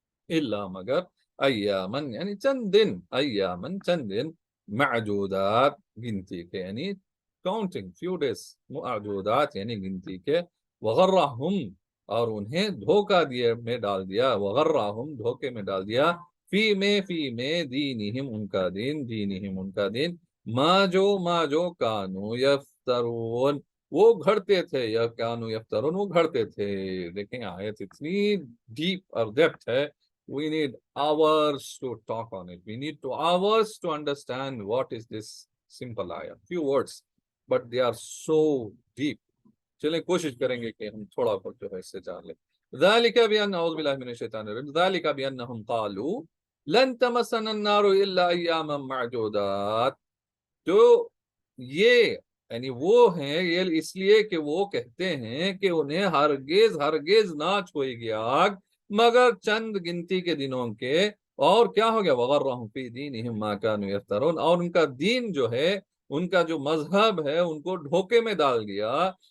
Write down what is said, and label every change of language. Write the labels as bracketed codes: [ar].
[ur] الا مگر ایامن یعنی چند دن معدودات گنتی کے یعنی [en] counting few days, [ur] معدودات یعنی گنتی کے, وغرہم اور انہیں دھوکہ میں ڈال دیا, وغرہم دھوکے میں ڈال دیا, فی میں دینہم ان کا دین, ما جو کانو یفترون وہ گھڑتے تھے, یا کانو یفترون وہ گھڑتے تھے. دیکھیں آیت اتنی ڈیپ اور ڈیپتھ ہے, [en] we need hours to talk on it. We need hours to understand what is this simple ayah. Few words, but they are so deep. [ur] چلیں کوشش کریں گے کہ ہم تھوڑا بہت جو ہے اس سے جان لیں. [ar] ذالک بأن اعوذ باللہ من الشیطان الرجیم. ذالک بأنہم قالوا لن تمسنا النار الا ایاما معدودات. [ur] تو یہ یعنی وہ ہیں, یہ اس لیے کہ وہ کہتے ہیں کہ انہیں ہرگز نہ چھوئے گی آگ مگر چند گنتی کے دنوں کے. اور کیا ہو گیا, [ar] وغرہم فی دینہم ما کانوا یفترون, [ur] اور ان کا دین جو ہے, ان کا جو مذہب ہے, ان کو دھوکے میں ڈال دیا.